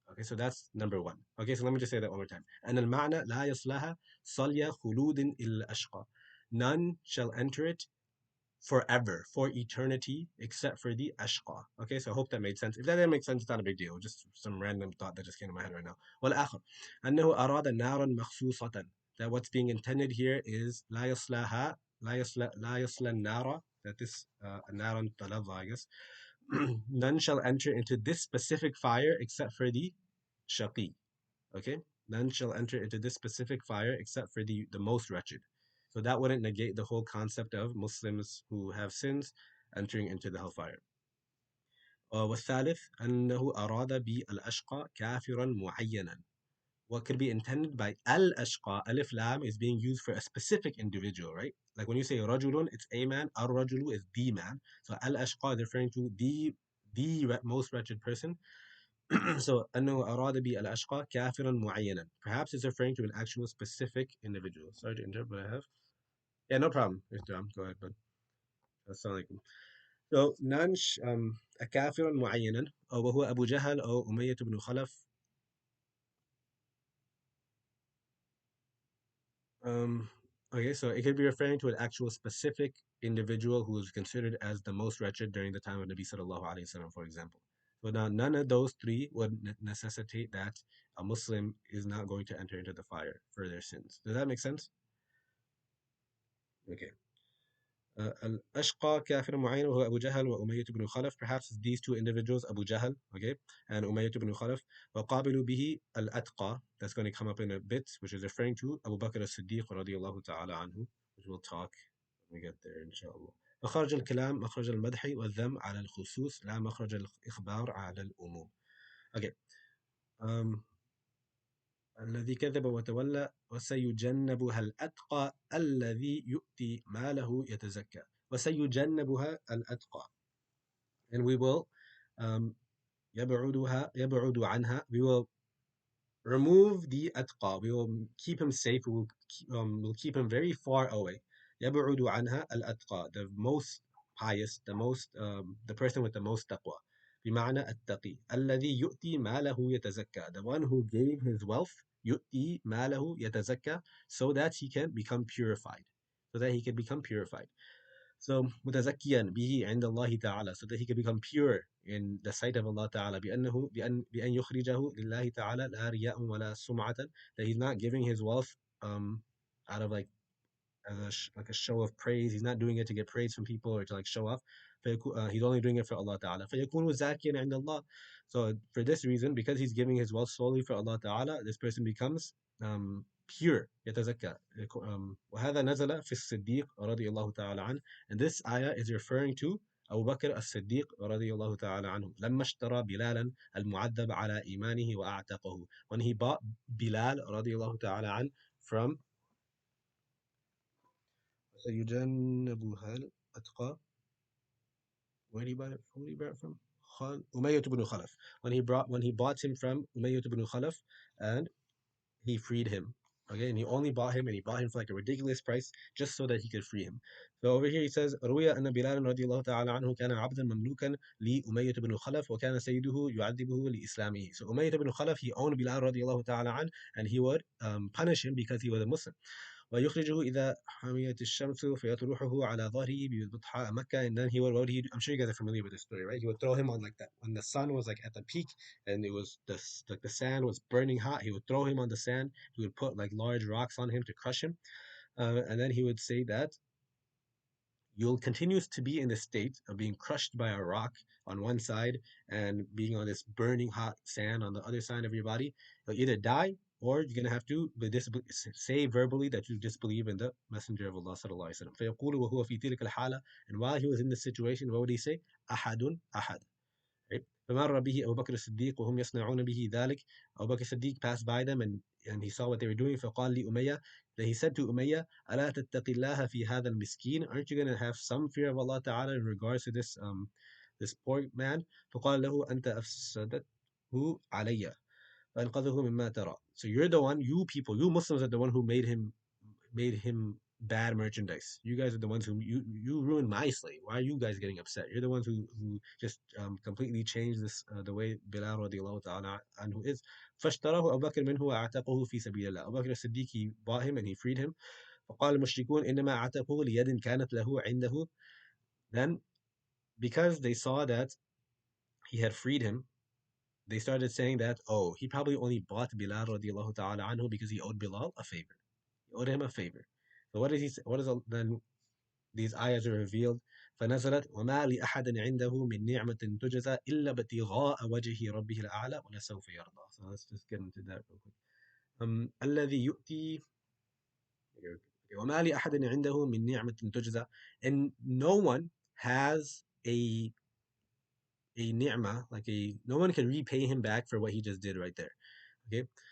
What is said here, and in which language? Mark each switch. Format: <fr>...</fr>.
<en>Okay, so that's number one. Okay, so let me just say that one more time. And</en> <ar>al-ma'na la yaslaha salya khuludin illa ashqa.</ar> <en>None shall enter it forever, for eternity, except for the ashqa. Okay, so I hope that made sense. If that didn't make sense, it's not a big deal. Just some random thought that just came to my head right now.</en> <ar>والآخر أنه أراد نارا مخصوصة.</ar> <en>That what's being intended here is</en> <ar>لا يصلها لا يصل النار.</ar> <en>That this</en> <ar>نار طلب,</ar> <en>I guess. None shall enter into this specific fire except for the shaqi. Okay? None shall enter into this specific fire except for the most wretched. So that wouldn't negate the whole concept of Muslims who have sins entering into the hellfire.</en> <ar>والثالث أنه أراد بالأشقى كافرا معينا.</ar> <en>What could be intended by al-ashqa, alif lam, is being used for a specific individual, right? Like when you say rajulun, it's a man, ar-rajulu is the man. So al-ashqa is referring to the most wretched person.</en> <ar>So أنه أراد بالأشقى كافرا معينا.</ar> <en>Perhaps it's referring to an actual specific individual. Sorry to interrupt, but I have. Yeah, no problem. Go ahead, bud. Assalamu alaikum.</en> <ar>So نانش كافرا معينا أو وهو أبو جهل أو أمية بن خلف.</ar> <en>Um, okay, so it could be referring to an actual specific individual who was considered as the most wretched during the time of Nabi sallallahu alaihi wasallam, for example. So now none of those three would necessitate that a Muslim is not going to enter into the fire for their sins. Does that make sense? Okay.</en> <ar>الأشقى كافر معين وهو أبو جهل وأمية بن خلف.</ar> <en>Perhaps these two individuals, Abu Jahl, okay, and Umayyah ibn Khalaf.</en> <ar>وقابل به الأتقى.</ar> <en>That's going to come up in a bit, which is referring to Abu Bakr as-Siddiq</en> <ar>رضي الله تعالى عنه,</ar> <en>which we'll talk when we get there</en> <ar>إن شاء الله. مخرج الكلام مخرج المدح والذم على الخصوص لا مخرج الإخبار على الأمور.</ar> <en>Okay.</en> <ar>Um, الذي كذب وتولى وسيجنبها الأتقى الذي يؤتي ماله يتزكى. وسيجنبها الأتقى.</ar> <en>And we will um,</en> <ar>يبعد عنها.</ar> <en>We will remove the atqa. We will keep him safe. We'll keep him very far away.</en> <ar>يبعد عنها الأتقى,</ar> <en>the most pious, the person with the most taqwa.</en> <ar>بمعنى التقي الذي يؤتي ماله يتزكى,</ar> <en>the one who gave his wealth,</en> <ar>يؤتي ماله يتزكى,</ar> <en>so that he can become purified, so that he can become purified. So</en> <ar>متزكيا به عند الله تعالى,</ar> <en>so that he can become pure in the sight of Allah Ta'ala,</en> <ar>بأن يخرجه لله تعالى لا رياء ولا سمعة,</ar> <en>that he's not giving his wealth out of like as like a show of praise. He's not doing it to get praise from people or to like show off. He's only doing it for Allah Ta'ala.</en> <ar>فيكون زاكيا عند الله.</ar> <en>So for this reason, because he's giving his wealth solely for Allah Ta'ala, this person becomes pure, يتزكى.</en> <ar>وهذا نزل في الصديق رضي الله تعالى عنه.</ar> <en>And this ayah is referring to</en> <ar>أبو بكر الصديق رضي الله تعالى عنه لما اشترى بلالا المعذب على إيمانه وأعتقه.</ar> <en>When he bought Bilal</en> <ar>رضي الله تعالى عنه</ar> <en>from</en> <ar>سيجنبها الأتقى.</ar> <en>Where did he buy it? Who did he buy it from? Umayyah ibn Khalaf. When he bought him from Umayyah ibn Khalaf, and he freed him. Okay, and he only bought him, and he bought him for like a ridiculous price just so that he could free him. So over here he says,</en> <ar>روي أن بلال رضي الله تعالى عنه كان عبدا مملوكا لأمية بن خلف وكان سيده يعذبه لإسلامه.</ar> <en>So Umayyah ibn Khalaf, he owned Bilal رضي الله تعالى عنه, and he would punish him because he was a Muslim.</en> <ar>ويخرجه إذا حميت الشمس فيطرحه على ظهره ببطحاء مكة.</ar> <en>And then he would, what would he do? I'm sure you guys are familiar with this story, right? He would throw him on like that when the sun was like at the peak and it was like the sand was burning hot. He would throw him on the sand. He would put like large rocks on him to crush him, and then he would say that you'll continue to be in the state of being crushed by a rock on one side and being on this burning hot sand on the other side of your body. You'll either die or you're gonna have to say verbally that you disbelieve in the Messenger of Allah sallallahu alaihi wasallam.</en> <ar>فيقول وهو في تلك الحالة,</ar> <en>and while he was in this situation, what would he say?</en> <ar>أحد أحد. Right? فمر به أبو بكر الصديق وهم يصنعون به ذلك.</ar> <en>Abu Bakr Siddiq passed by them, and he saw what they were doing.</en> <ar>فقال لأمية,</ar> <en>then he said to Umayyah,</en> <ar>ألا تتقي الله في هذا المسكين?</ar> <en>Aren't you going to have some fear of Allah Ta'ala in regards to this poor man?</en> <ar>فقال له أنت أفسدته علي فأنقذه مما ترى.</ar> <en>So you're the one, you people, you Muslims are the one who made him bad merchandise. You guys are the ones who you ruined my slave. Why are you guys getting upset? You're the ones who just completely changed this the way Bilal radiallahu ta'ala anhu is.</en> <ar>فاشتراه أبو بكر منه وأعتقه في سبيل الله.</ar> <en>Abu Bakr as-Siddiq, he bought him and he freed him.</en> <ar>فقال المشركون إنما أعتقه ليد كانت له عنده.</ar> <en>Then because they saw that he had freed him, they started saying that, oh, he probably only bought Bilal radiallahu ta'ala anhu because he owed Bilal a favor. He owed him a favor. So what did he say? What is then these ayahs are revealed.</en> <ar>فنزلت وما لأحد عنده من نعمة تجزى إلا ابتغاء وجه ربه الأعلى ولسوف يرضى.</ar> <en>So let's just get into that real quick.</en> <ar>الذي يؤتي وما لأحد عنده من نعمة تجزى,</ar> <en>and no one has a ni'mah, like no one can repay him back for what he just did right there. Okay.</en>